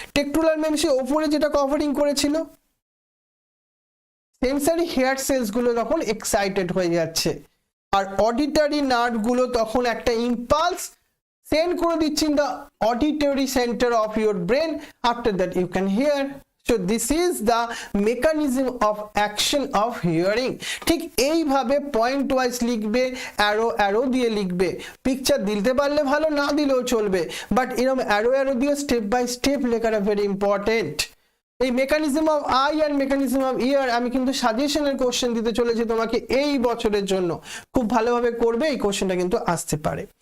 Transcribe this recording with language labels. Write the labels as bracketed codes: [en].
[bn] টেকটোরাল membrane ওপরে যেটা covering করেছিল, সেন্সারি হেয়ার সেলস গুলো তখন এক্সাইটেড হয়ে যাচ্ছে, আর অডিটরি নার্ভ গুলো তখন একটা ইম্পালস সেন্ড করে দিচ্ছে [en] In the auditory centre of your brain, after that you can hear. So this is the mechanism of action of hearing. [bn] ঠিক এইভাবে পয়েন্ট ওয়াইজ লিখবে, অ্যারো দিয়ে লিখবে, পিকচার দিতে পারলে ভালো, না দিলেও চলবে, বাট এরকম অ্যারো দিয়ে স্টেপ বাই স্টেপ লেখাটা ভেরি ইম্পর্টেন্ট। এই mechanism of I and mechanism of ইয়ার আমি কিন্তু সাজেশনের কোশ্চেন দিতে চলেছি তোমাকে এই বছরের জন্য, খুব ভালোভাবে করবে, এই কোশ্চেনটা কিন্তু আসতে পারে।